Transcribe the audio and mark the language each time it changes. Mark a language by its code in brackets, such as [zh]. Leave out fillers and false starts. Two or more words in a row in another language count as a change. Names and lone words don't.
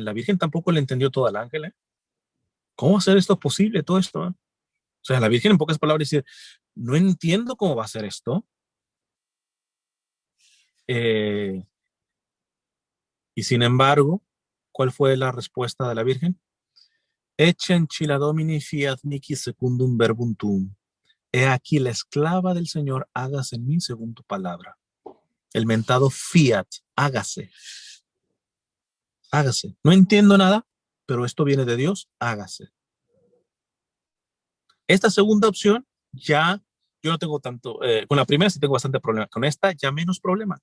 [es] La Virgen tampoco le entendió todo al ángel, ¿eh? ¿Cómo hacer esto posible, todo esto? O sea, la Virgen en pocas palabras dice, no entiendo cómo va a ser esto. Eh, y sin embargo, ¿cuál fue la respuesta de la Virgen? [la] Ecce ancilla Domini fiat mihi secundum verbum tuum. [es] He aquí la esclava del Señor, hágase en mí según tu palabra. El mentado fiat, hágase, hágase. No entiendo nada, pero esto viene de Dios, hágase. Esta segunda opción, ya yo no tengo tanto, con la primera sí tengo bastante problema, con esta ya menos problema.